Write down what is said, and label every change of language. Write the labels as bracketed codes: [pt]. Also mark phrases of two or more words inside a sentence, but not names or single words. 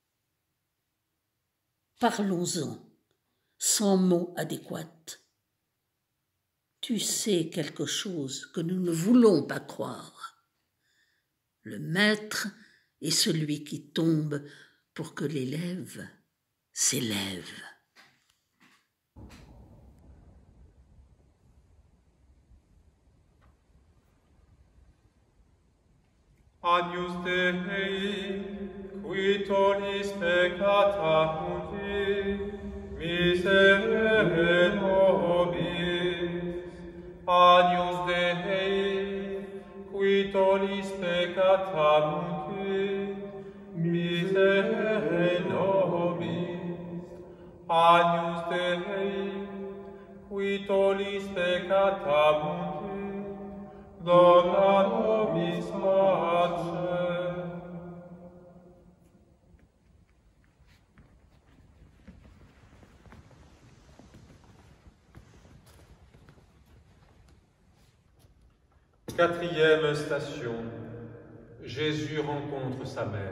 [fr] Parlons-en, sans mots adéquats. Tu sais quelque chose que nous ne voulons pas croire. Le maître est celui qui tombe pour que l'élève s'élève. [la] Agnus Dei, qui tollis peccata mundi, miserere nobis. Agnus Dei, qui tollis peccata mundi, miserere nobis. Agnus Dei, qui tollis peccata mundi, dona nobis pace. [fr] Quatrième station, Jésus rencontre sa mère.